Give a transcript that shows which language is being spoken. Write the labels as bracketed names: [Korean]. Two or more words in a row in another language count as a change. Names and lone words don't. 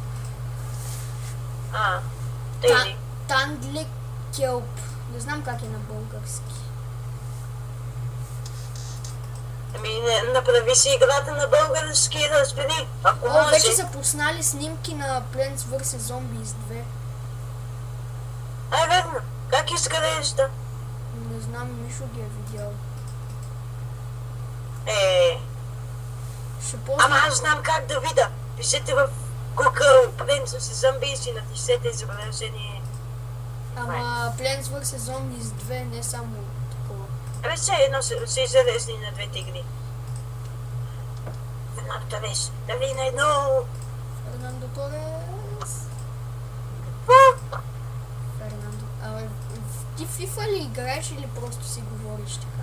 [Bulgarian] Тези. Тандлик келп. Не знам как е на български. Ами, направи си играта на български и разбери. Ако може. Вече са пуснали снимки на Plants vs. Zombies 2. Верно. Как изглежда? Не знам, Мишо ги е видял. Ще ползвам... Ама аз знам как да видя. Пишете в Google Plants vs. Zombies и натиснете изображение. Ама Plants vs. Zombies 2 не само такова. Абе, все едно се излезли на двете игри. Фернандо Торес. Дали на едно... Фернандо Торес. Фернандо... Абе, ти в FIFA ли играеш или просто си говориш така?